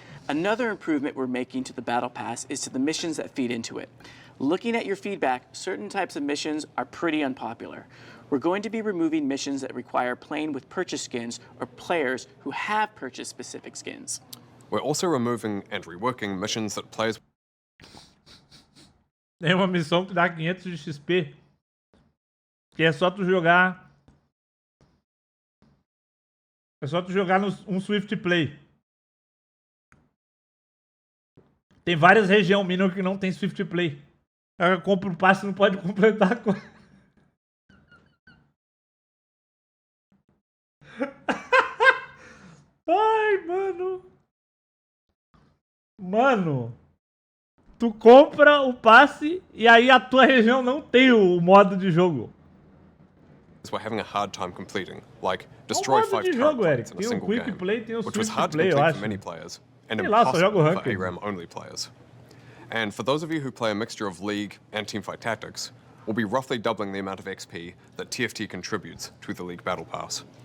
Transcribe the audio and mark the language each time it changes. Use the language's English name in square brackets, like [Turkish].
[English] Another improvement we're making to the Battle Pass is to the missions that feed into it. Looking at your feedback, certain types of missions are pretty unpopular. We're going to be removing missions that require playing with purchase skins or players who have purchased specific skins. We're also removing and reworking missions that players... [Portuguese] Tem uma missão que dá 500 de XP, que é só tu jogar... É só tu jogar um Swift Play. Tem várias regiões Minion que não tem Swift Play. Ela compra o passe e não pode completar a coisa. Ai, mano. Mano. Tu compra o passe e aí a tua região não tem o modo de jogo. [English] We're having a hard time completing, like destroy 5 current points in a single game, which was hard to complete for many players, and impossible for ARAM-only players. And for those of you who play a mixture of League and Teamfight Tactics, we'll be roughly doubling the amount of XP that TFT contributes to the League Battle Pass.